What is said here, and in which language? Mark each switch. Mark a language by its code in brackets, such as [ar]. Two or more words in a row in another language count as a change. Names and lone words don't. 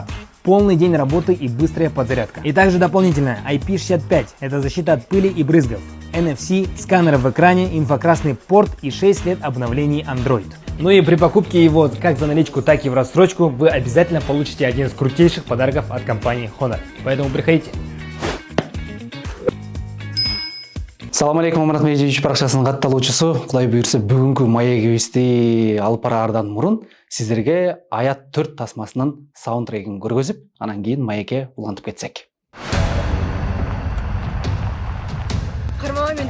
[ru] Полный день работы и быстрая подзарядка. И также дополнительная IP65. Это защита от пыли и брызгов. NFC, сканер в экране, инфракрасный порт и 6 лет обновлений Android. Ну и при покупке его как за наличку, так и в рассрочку вы обязательно получите один из крутейших подарков от компании Honor. Поэтому приходите. [ky] Салам алейкум, Мурат Меджидович парақшасының катталуучусу. Кудай буйрса бүгүнкү маегибизди алып бараардан мурун сиздерге Аят 4 тасмасынын саундтрегин көргөзүп, анан кийин маекке улантып кетсек. Кармама мен.